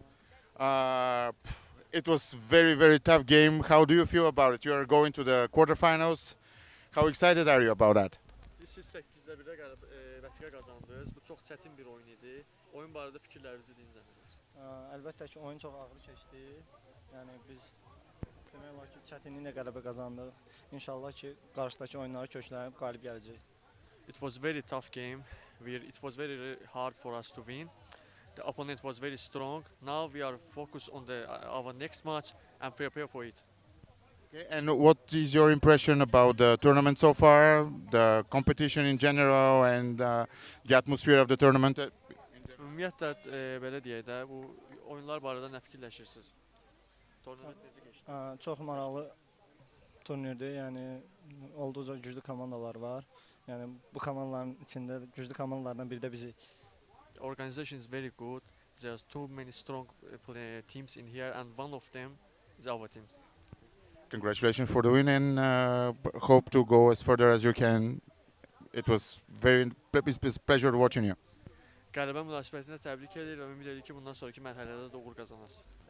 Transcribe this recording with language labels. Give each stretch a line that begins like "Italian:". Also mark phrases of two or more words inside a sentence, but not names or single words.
English: It was very tough game. How do you feel about it? You are going to the quarterfinals. How excited are you about that?
Azerbaijani: Siz 8-də 1-də vəsiqə qazandınız. Bu çox çətin bir oyun idi. Oyun barədə fikirlərinizi dinləyirsiniz. Əlbəttə ki, oyun çox ağır keçdi. Yəni biz demək olar ki, çətinliklə qələbə qazandıq. İnşallah ki, qarşıdakı oyunları köklənib qalib gələcək.
English: It was very tough game. It was very hard for us to win. The opponent was very strong. Now we are focused on our next match and prepare for it. Okay, and what is your impression about the tournament so far, the competition in general, and the atmosphere of the tournament?
Azerbaijani: Ümumiyyətlə belə deyək də, bu oyunlar barədə nə fikirləşirsiniz? Turnament necə keçdi? Çox maraqlı turnirdir. Yəni olduqca güclü komandalar var. Yəni bu komandaların içində güclü komandalardan biri də bizi.
English: The organization is very good. There's too many strong teams in here, and one of them is our teams. Congratulations for the win, and hope to go as further as you can. It was it's pleasure watching you.
Azerbaijani: Qələbə münasibətinə təbrik edir və ümid edir ki, bundan sonraki mərhələdə də uğur qazanasınız.